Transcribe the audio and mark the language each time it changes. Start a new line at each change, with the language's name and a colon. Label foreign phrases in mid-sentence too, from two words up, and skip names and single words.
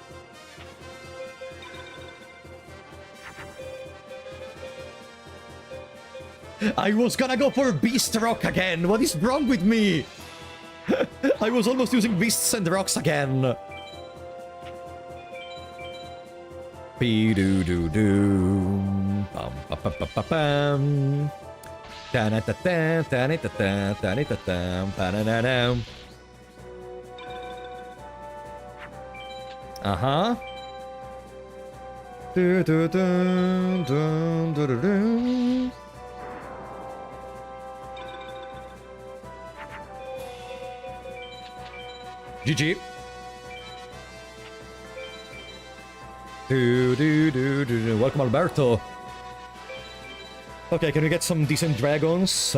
English: I was gonna go for Beast Rock again! What is wrong with me? I was almost using Beasts and Rocks again. Be-do-do-do. Pam-pa-pa-pa-pa-pam. Ta-na-ta-ta, ta-na-ta-ta, ta-na-ta-ta, pa-na-na-na. Uh-huh. Dun, dun, dun, dun, dun, dun, dun. GG. Welcome, Alberto. Okay, can we get some decent dragons?